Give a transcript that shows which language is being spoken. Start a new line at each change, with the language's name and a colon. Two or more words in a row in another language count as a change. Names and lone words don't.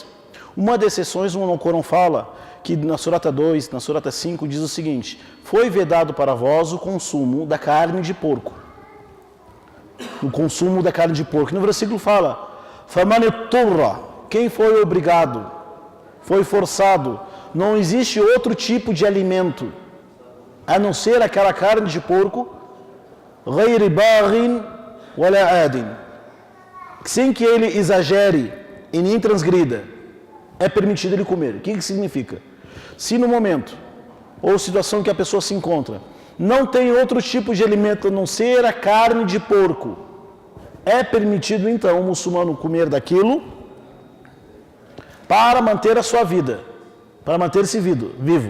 Portuguese: Uma das exceções, o Alcorão fala que na Surata 2, na Surata 5, diz o seguinte: foi vedado para vós o consumo da carne de porco. O consumo da carne de porco. No versículo fala: Famaniturra, quem foi obrigado, foi forçado, não existe outro tipo de alimento a não ser aquela carne de porco,
Arabic: غير باغ ولا عاد,
Portuguese: sem que ele exagere e nem transgrida, é permitido ele comer. O que significa? Se no momento ou situação que a pessoa se encontra não tem outro tipo de alimento a não ser a carne de porco, é permitido então o muçulmano comer daquilo para manter a sua vida, para manter-se vivo.